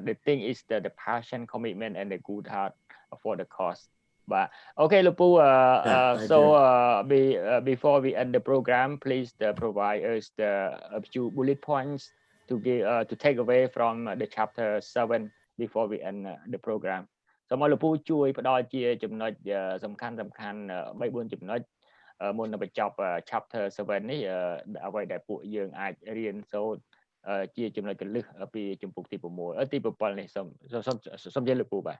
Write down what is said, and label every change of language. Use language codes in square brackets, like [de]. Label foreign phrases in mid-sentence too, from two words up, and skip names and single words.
[en] The thing is the passion, commitment, and the good heart for the cause. But okay, Lupu, before we end the program, please provide us a few bullet points to give to take away from the chapter 7 before we end the program. [km] សូមឲ្យលោកពូជួយផ្ដល់ជាចំណុចសំខាន់3-4ចំណុចមុននឹងបញ្ចប់ chapter 7 នេះអ្វីដែលពួកយើងអាចរៀនសូត្រជាចំណុចកលឹះពីជំពូកទី 6 ទី 7 នេះសូមជម្រាបលោកពូបាទ